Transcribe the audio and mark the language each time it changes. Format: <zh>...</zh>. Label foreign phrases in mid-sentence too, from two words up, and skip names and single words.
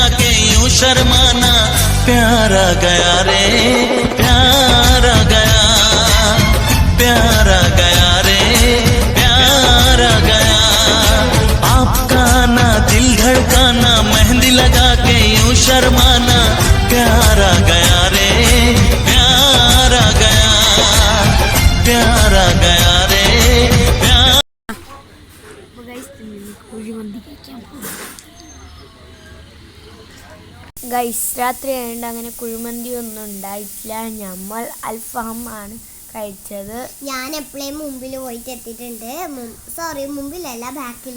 <hi>के, यूं शर्माना, प्यार आ गया रे प्यार आ गया, प्यार आ गया रे प्यार आ गया, आपका आना दिल धड़काना मेहंदी लगा के, यूं शर्माना, प्यार आ गया रे प्यार आ गया, प्यार आ गया रे प्यार।</hi> <ml>ഗൈസ് രാത്രി ആയതുകൊണ്ട് അങ്ങനെ കുഴിമന്തി ഒന്നും ഉണ്ടായിട്ടില്ല. നമ്മൾ അൽഫാമാണ് കഴിച്ചത്. ഞാൻ എപ്പോഴും മുമ്പിൽ പോയിട്ട് എത്തിയിട്ടുണ്ട്. മുമ്പിലല്ല ബാക്കിൽ.</ml>